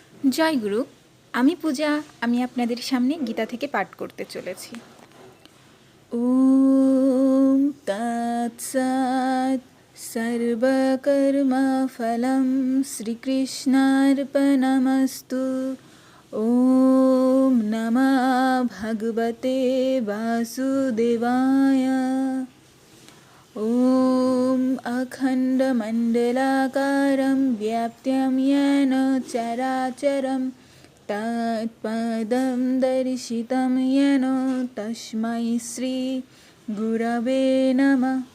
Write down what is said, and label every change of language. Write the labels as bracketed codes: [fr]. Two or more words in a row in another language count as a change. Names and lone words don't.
[bn] জয় গুরু। আমি পূজা। আমি আপনাদের সামনে গীতা থেকে পাঠ করতে চলেছি। [sa] ओम तत्सत्। सर्वकर्मफलम श्रीकृष्णार्पणमस्तु। ओम नमः भगवते वासुदेवाय। ॐ अखण्डमण्डलाकारं व्याप्तं येन चराचरं तत्पदं दर्शितं येन तस्मै श्रीगुरवे नमः।